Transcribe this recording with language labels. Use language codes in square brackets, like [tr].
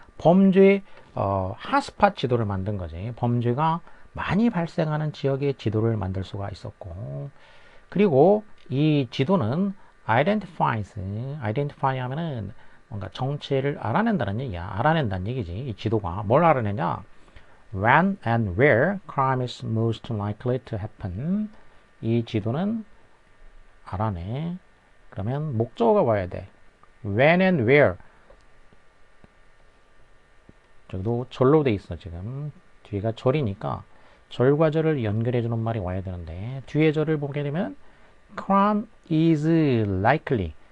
[ko] 범죄 핫스팟 지도를 만든 거지. 범죄가 많이 발생하는 지역의 지도를 만들 수가 있었고 그리고 이 지도는 identify 하면은 뭔가 정체를 알아낸다는 얘기야. 알아낸다는 얘기지. 이 지도가 뭘 알아내냐? [en] When and where crime is most likely to happen. [ko] 이 지도는 알아내. 그러면 목적어가 와야 돼. [en] When and where. [ko] 저기도 절로 돼 있어 지금. 뒤가 절이니까 절과 절을 연결해주는 말이 와야 되는데 뒤에 절을 보게 되면 [en] crime is likely.